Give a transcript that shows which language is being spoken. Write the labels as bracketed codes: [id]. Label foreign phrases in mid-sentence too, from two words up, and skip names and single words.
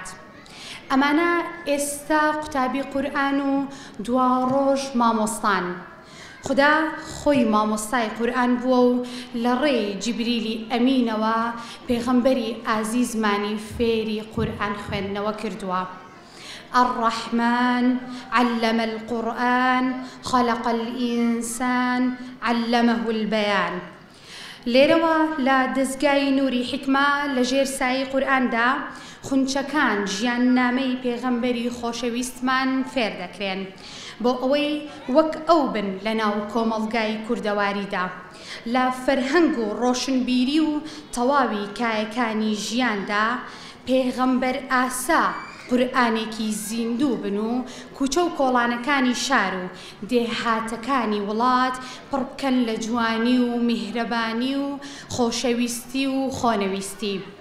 [ckb] ئەمانە ئێستا قوتابی قورئان و دوا ڕۆژ مامۆستان. خدا خۆی مامۆستای قورئان بووە و لە ڕێی جیبریلی ئەمینەوە پێغەمبەری ئازیزمانی فێری قورئان خوێندنەوە کردووە. [ar] الرحمن علم القرآن خلق الإنسان علمه البيان. [ckb] لێرەوە لە دەستگای نووری حیکمە لە ژێر سایەی قورئاندا خونچەکان ژیان نامەی پێغەمبەری خۆشەویستمان فێر دەکرێن بۆ ئەوەی وەک ئەو بن لە ناو کۆمەڵگای کوردەواریدا لە فەرهەنگ و ڕۆشنبیری و تەواوی کایەکانی ژیاندا پێغەمبەر ئاسا قورئانێکی زیندوو بن و کوچە و کۆڵانەکانی شار و دێهاتەکانی وڵات پڕ بکەن لە جوانی و میهرەبانی و خۆشەویستی و خۆنەویستی.